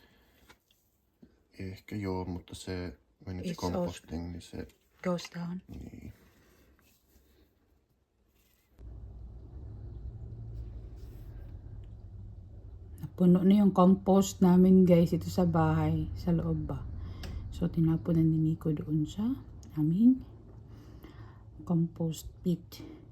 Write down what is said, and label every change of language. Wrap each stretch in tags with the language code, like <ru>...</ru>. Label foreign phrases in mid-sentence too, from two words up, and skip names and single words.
<fi>Ehkä joo, mutta se</fi> <en>when it's It's composting,</en> <fi>niin se</fi> <en>Goes down.</en> <fi>niin.</fi> <tl>Napuno na yung compost namin guys ito sa bahay, sa loob ba. So tinapunan ni Nico doon sa aming compost pit.</tl>